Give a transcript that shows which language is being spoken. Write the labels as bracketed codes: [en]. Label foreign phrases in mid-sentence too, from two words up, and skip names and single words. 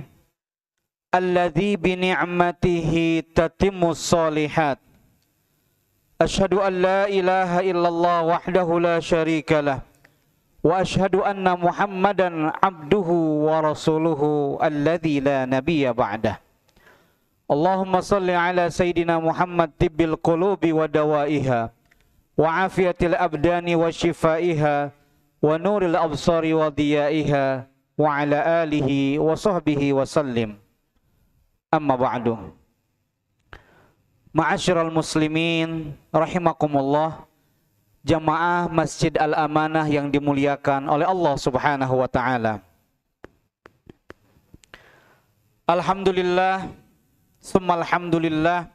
[ar] الذي بنعمته تتم الصالحات. أشهد أن لا إله إلا الله وحده لا شريك له. وأشهد أن محمدا عبده ورسوله الذي لا نبي بعده. اللهم صل على سيدنا محمد طب القلوب ودوائها وعافية الأبدان وشفائها ونور الأبصار وضيائها وعلى آله وصحبه وسلم. أما بعد. معاشر المسلمين رحمكم الله, [id] jamaah Masjid Al-Amanah yang dimuliakan oleh Allah [ar] سبحانه وتعالى. الحمد لله، ثم الحمد لله.